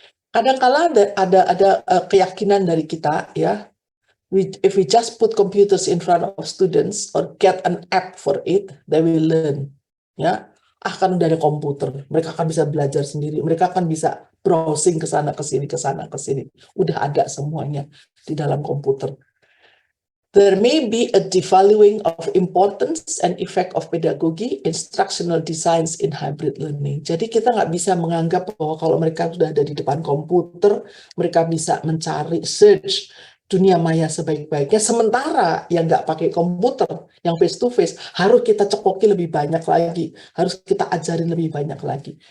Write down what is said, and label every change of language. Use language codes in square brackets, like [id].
[id] Kadang-kala ada keyakinan dari kita, ya, [en] if we just put computers in front of students or get an app for it, they will learn. [id] Ya, kan udah ada komputer, mereka akan bisa belajar sendiri, mereka akan bisa browsing ke sana ke sini ke sana ke sini. Udah ada semuanya di dalam komputer. [en] There may be a devaluing of importance and effect of pedagogy, instructional designs in hybrid learning. [id] Jadi kita nggak bisa menganggap bahwa kalau mereka sudah ada di depan komputer, mereka bisa mencari search dunia maya sebaik-baiknya, sementara yang nggak pakai komputer, yang face to face, harus kita cekoki lebih banyak lagi, harus kita ajarin lebih banyak lagi.